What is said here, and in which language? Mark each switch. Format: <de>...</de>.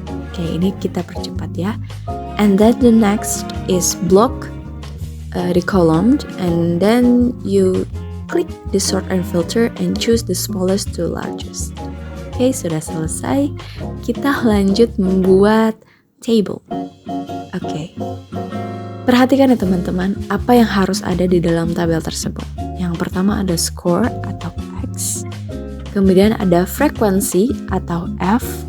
<id>Oke, ini kita percepat ya.</id> <en>And then the next is block the column, and then you click the sort and filter and choose the smallest to largest.</en> <id>Oke, sudah selesai. Kita lanjut membuat table. Oke. Perhatikan ya teman-teman, apa yang harus ada di dalam tabel tersebut. Yang pertama ada score atau X. Kemudian ada frekuensi atau F.</id>